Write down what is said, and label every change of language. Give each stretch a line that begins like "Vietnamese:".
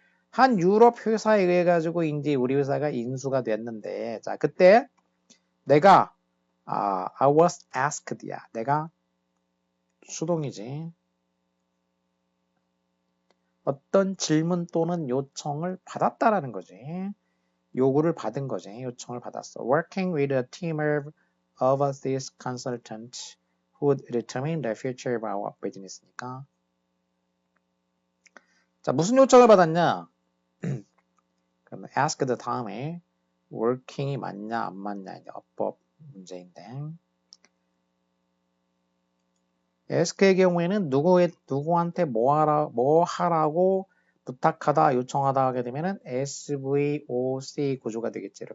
Korean: 한 유럽 회사에 의해 가지고 이제 우리 회사가 인수가 됐는데 자 그때 내가
English: I was asked
Korean: 야. 내가 수동이지. 어떤 질문 또는 요청을 받았다라는 거지. 요구를 받은 거지. 요청을 받았어.
English: Working with a team of overseas consultants who would determine the future of our business니까.
Korean: 자 무슨 요청을 받았냐? 그럼 asked 다음에 working이 맞냐 안 맞냐 이제 어법 문제인데 ask의 경우에는 누구한테 뭐 하라고 부탁하다 요청하다 하게 되면은 SVOC 구조가 되겠지.